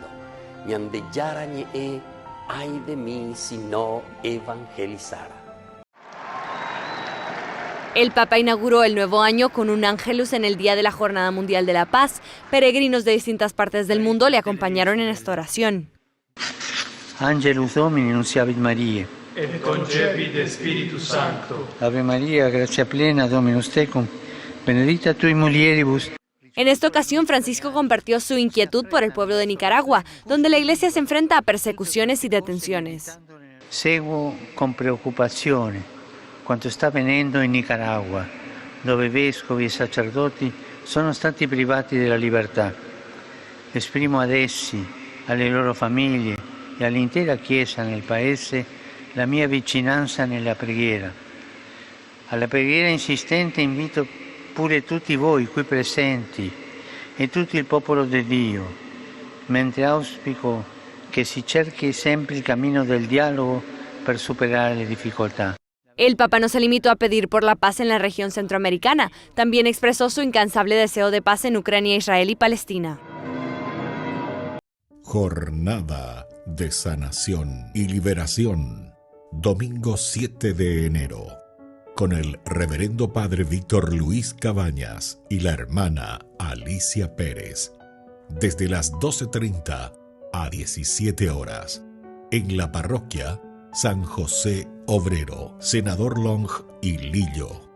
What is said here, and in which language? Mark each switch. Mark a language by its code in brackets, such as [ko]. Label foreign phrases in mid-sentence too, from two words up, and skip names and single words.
[gn] Ñandeyara Ñe'e, [es] ay de mí si no evangelizara. El Papa inauguró el nuevo año con un Ángelus en el día de la Jornada Mundial de la Paz. Peregrinos de distintas partes del mundo le acompañaron en esta oración. [la] Angelus Domini nunciavit Mariae. Et concepit Spiritus Sancto. Ave Maria, gratia plena, Dominus tecum, benedicta tui mulieribus. [es] En esta ocasión, Francisco compartió su inquietud por el pueblo de Nicaragua, donde la iglesia se enfrenta a persecuciones y detenciones. [it] Seguo con preoccupazione quanto sta avvenendo in Nicaragua, dove vescovi e sacerdoti sono stati privati della libertà. Esprimo ad essi, alle loro famiglie e all'intera Chiesa nel Paese la mia vicinanza nella preghiera. Alla preghiera insistente invito pure tutti voi qui presenti e tutto il popolo di Dio, mentre auspico che si cerchi sempre il cammino del dialogo per superare le difficoltà. [es] El Papa no se limitó a pedir por la paz en la región centroamericana, también expresó su incansable deseo de paz en Ucrania, Israel y Palestina. Jornada de Sanación y Liberación, domingo 7 de enero, con el Reverendo Padre Víctor Luis Cabañas y la hermana Alicia Pérez, desde las 12:30 a 17 horas, en la parroquia San José Obrero, Senador Long y Lillo.